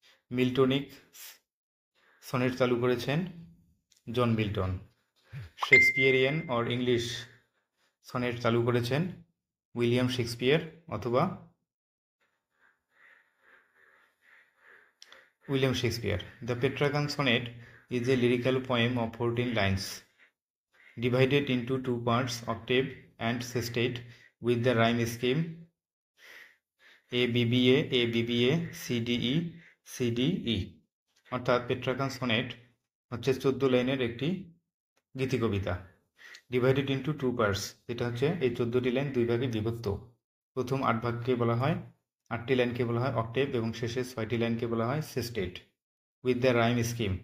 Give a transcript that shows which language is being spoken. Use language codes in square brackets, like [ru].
[bn] মিল্টনিক sonnet চালু করেছেন John Milton. Shakespearean or English sonnet চালু করেছেন উইলিয়াম শেক্সপিয়ার অথবা William Shakespeare. [en] The Petrarchan sonnet is a lyrical poem of 14 lines, divided into 2 parts, octave and sestet, with the rhyme scheme ABBA, ABBA, CDE, CDE. [bn] অর্থাৎ পেট্রাকান sonnet হচ্ছে 14 লাইনের একটি গীতিকবিতা, [en] divided into 2 parts, [bn] যেটা হচ্ছে এই 14টি line 2 ভাগে বিভক্ত। প্রথম 8 ভাগকে বলা হয়, 8টি লাইনকে বলা হয় অক্টেভ, এবং শেষের 6টি লাইনকে বলা হয় সেস্টেট [en] With the rhyme scheme.